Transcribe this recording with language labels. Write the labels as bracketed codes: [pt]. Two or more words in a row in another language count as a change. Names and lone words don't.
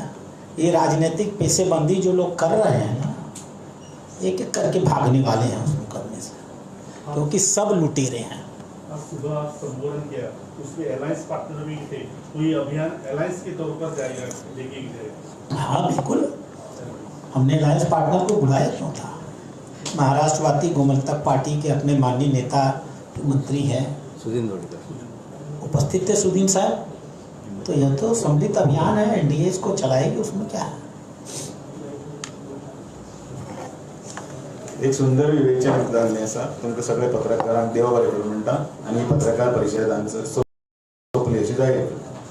[hi] ये राजनीतिक पैसेबंदी जो लोग कर रहे हैं ना, एक एक करके भागने वाले हैं उस मुकदमे से, क्योंकि सब लुटेरे हैं। आज सुबह संबोधन किया, उसमें [en] alliance partner [hi] भी थे, तो ये अभियान अलायंस के तौर पर जाएगा, देखिए जाएगा। हाँ बिल्कुल, हमने [en] alliance partner [hi] को बुलाया क्यों था? महाराष्ट्रवादी गोमंतक पार्टी के अपने माननीय नेता मंत्री हैं सुदीन धोड़कर उपस्थित थे, सुदीन साहब। तो यह तो सम्मिलित अभियान है, एनडीए इसको चलाएगी, उसमें क्या है? [kok] एक सुंदर विवेचन जाल्लें आसा तुमकां सगळे पत्रकारांक देव बरें करूं म्हणटा आनी पत्रकार परिशदांचो सोंपली अशी जाहीर